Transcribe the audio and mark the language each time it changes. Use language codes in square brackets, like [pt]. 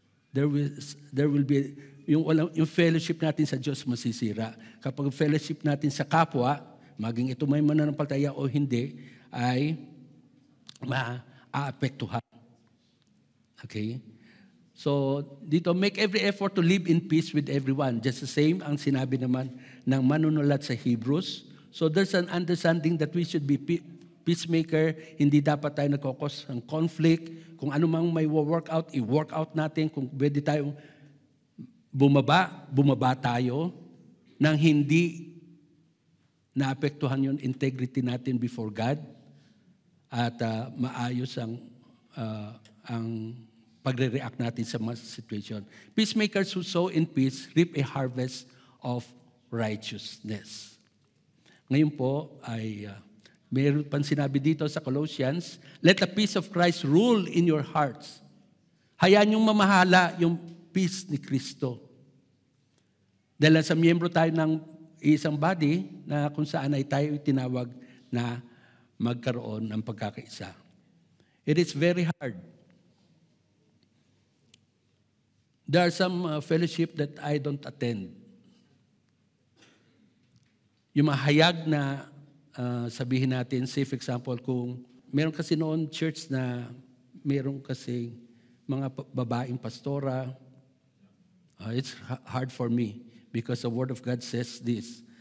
[en] There will be [tl] yung fellowship natin sa Diyos masisira. Kapag fellowship natin sa kapwa, maging ito may mananampalataya o hindi, ay maaapektuhan. Okay? [en] So, dito, make every effort to live in peace with everyone. Just the same [tl] ang sinabi naman ng manunulat sa Hebrews. [en] So, there's an understanding that we should be peacemaker. [tl] Hindi dapat tayo nagkakos ng conflict. Kung ano mang may workout, i-workout natin. Kung pwede tayong bumaba tayo nang hindi naapektuhan yung integrity natin before God at maayos ang pagre-react natin sa mga situation. [en] Peacemakers who sow in peace reap a harvest of righteousness. [tl] Ngayon po ay mayroon pang sinabi dito sa Colossians, [en] let the peace of Christ rule in your hearts. [tl] Hayaan yung mamahala yung peace ni Kristo. Dahil sa miyembro tayo ng isang body na kung saan ay tayo tinawag na magkaroon ng pagkakaisa. [en] It is very hard. There are some fellowship that I don't attend. [tl] Yung mga hayag na sabihin natin, [en] say for example, [tl] kung meron kasi noon church na meron kasi mga babaeng pastora, [en] it's hard for me because the Word of God says this.